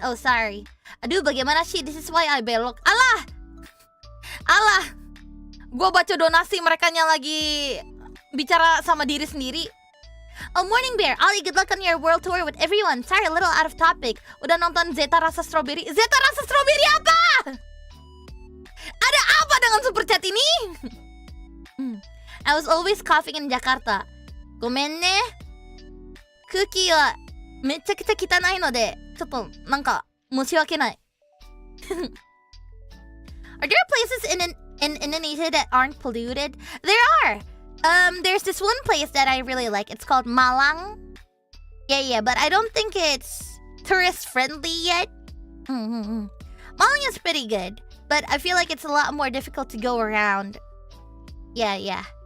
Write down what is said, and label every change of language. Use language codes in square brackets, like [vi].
[en] Oh, sorry. [id] Aduh, bagaimana sih? [en] This is why I [id] belok. Alah. Gua baca donasi merekanya lagi bicara sama diri sendiri. Oh, Morning Bear. [en] Ollie, good luck on your world tour with everyone. Sorry, a little out of topic. [id] Udah nonton Zeta Rasa Strawberry? Zeta Rasa Strawberry apa? Ada apa dengan super chat ini? [en] I was always coughing in Jakarta. [ja] ごめんね。空気はめちゃくちゃ汚いので、ちょっとなんか申し訳ない。 [en] Are there places in Indonesia that aren't polluted? There are. There's this one place that I really like. It's called Malang. Yeah, but I don't think it's tourist friendly yet. Malang is pretty good, but I feel like it's a lot more difficult to go around. Yeah.